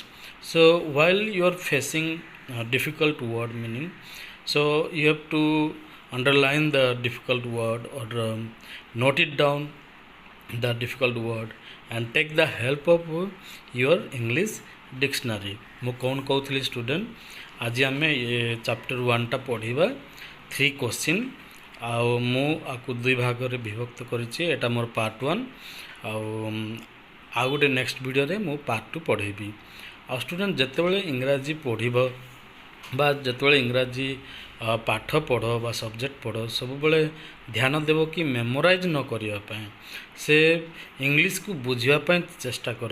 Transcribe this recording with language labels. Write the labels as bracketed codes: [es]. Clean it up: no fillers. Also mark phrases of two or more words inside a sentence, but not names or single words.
[en] So, while you are facing difficult word meaning, so you have to underline the difficult word or note it down the difficult word and take the help of your English dictionary. [or] ମୁଁ କ'ଣ କହୁଥିଲି ଷ୍ଟୁଡେଣ୍ଟ, ଆଜି ଆମେ ଚାପ୍ଟର 1ଟା ପଢ଼ିବା 3 କ୍ୱେଶ୍ଚିନ୍, ଆଉ ମୁଁ ଆକୁ 2 ଭାଗରେ ବିଭକ୍ତ କରିଛି. ଏଇଟା ମୋର ପାର୍ଟ 1, ଆଉ ଗୋଟେ [en] next videoରେ [or] ମୁଁ ପାର୍ଟ 2 ପଢ଼େଇବି. ଆଉ ଷ୍ଟୁଡେଣ୍ଟ, ଯେତେବେଳେ ଇଂରାଜୀ ପଢ଼ିବ ବା ଯେତେବେଳେ ଇଂରାଜୀ ପାଠ ପଢ଼ ବା ସବଜେକ୍ଟ ପଢ଼, ସବୁବେଳେ ଧ୍ୟାନ ଦେବ କି ମେମୋରାଇଜ୍ ନ କରିବା ପାଇଁ, ସେ ଇଂଲିଶକୁ ବୁଝିବା ପାଇଁ ଚେଷ୍ଟା କର.